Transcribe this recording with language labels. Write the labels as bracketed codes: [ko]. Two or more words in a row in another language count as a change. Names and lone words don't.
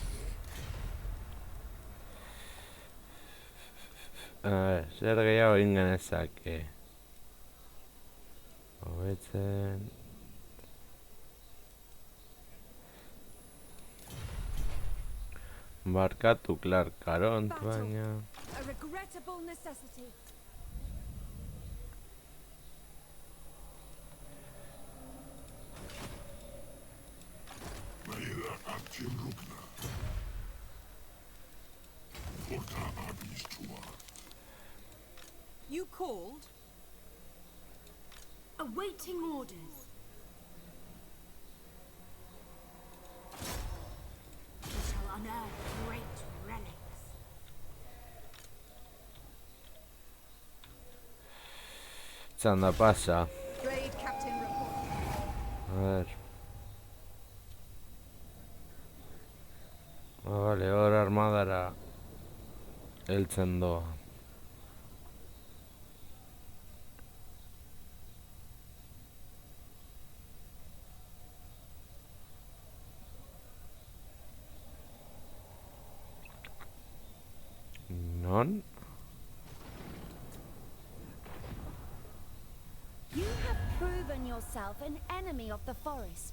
[es] A ver, [eu] zer gehiago egin genezake. Hobetzen. Barkatu Clark Caront, baina... [en] A regrettable necessity. Maeda Artyom Lukna. Forta abis tua. You called? Awaiting orders. We shall unearth great relics. [eu] Txanda pasa. [en] Raid captain report. [es] A ver. [eu] Vale, hor armadara heltzen doa. Non? [en] You have proven yourself an enemy of the forest.